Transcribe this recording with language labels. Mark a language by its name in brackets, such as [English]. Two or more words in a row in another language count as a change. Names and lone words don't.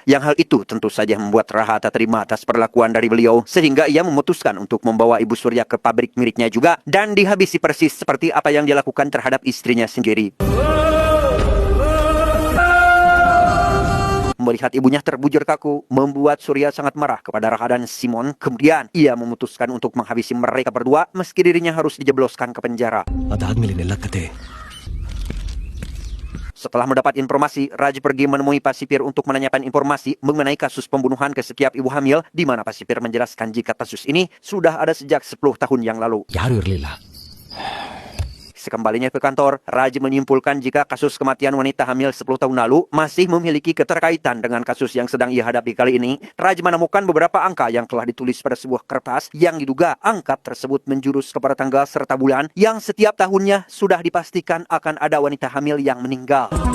[Indonesian] Yang hal itu tentu saja membuat Raha tak terima atas perlakuan dari beliau, sehingga ia memutuskan untuk membawa ibu Surya ke pabrik miliknya juga dan dihabisi persis seperti apa yang dilakukan terhadap istrinya sendiri. Melihat ibunya terbujur kaku, membuat Surya sangat marah kepada Raha dan Simon. Kemudian, ia memutuskan untuk menghabisi mereka berdua meski dirinya harus dijebloskan ke penjara. [Kannada] ಅದಾದ್ಮೇಲೆ ಕತೆ [Indonesian] Setelah mendapat informasi, Raj pergi menemui Pasipir untuk menanyakan informasi mengenai kasus pembunuhan ke setiap ibu hamil, di mana Pasipir menjelaskan jika kasus ini sudah ada sejak 10 tahun yang lalu. [Kannada] ಯಾರು ಇರಲಿಲ್ಲ. [Indonesian] Sekembalinya ke kantor, Raj menyimpulkan jika kasus kematian wanita hamil 10 tahun lalu masih memiliki keterkaitan dengan kasus yang sedang ia hadapi kali ini. Raj menemukan beberapa angka yang telah ditulis pada sebuah kertas yang diduga angka tersebut menjurus kepada tanggal serta bulan yang setiap tahunnya sudah dipastikan akan ada wanita hamil yang meninggal.